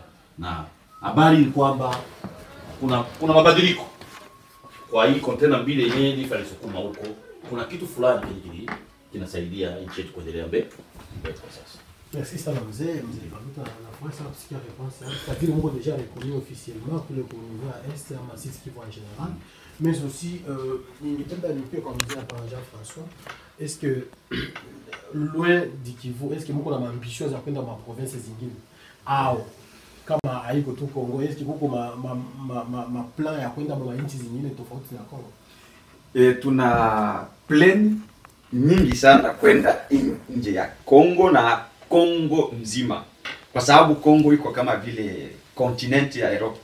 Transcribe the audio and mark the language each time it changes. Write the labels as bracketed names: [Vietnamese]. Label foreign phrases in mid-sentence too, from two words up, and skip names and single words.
[Swahili] Na habari ni kwamba kuna mabadiliko. Kwa hii kontena 2 yenyewe Nife alisukuma huko, kuna kitu fulani kinasaidia nchi yetu kuendelea mbele kwa sasa. Merci sana mzee Kabuta, na kwa sababu tusikia réponse yako. Kile mko [French] déjà reconnu officiellement [Swahili] kule kwa [French] niveau est [Swahili] ama Sud-Kivu [French] en général. Mais aussi [Swahili] ningependa nipe kwa mzee hapa Jean-François. [French] Est-ce que loin du Kivu, est-ce que [Swahili] mko na ambition za kwenda ma provinces zingine? Au kama haiko tu Kongo, [French] est-ce que [Swahili] mko ma plan ya kwenda kwa nchi zingine tofauti na Kongo? Tuna plan nyingi sana kwenda nje ya Kongo na Kongo mzima. Kwa sababu Kongo iko kama vile continent ya Europe.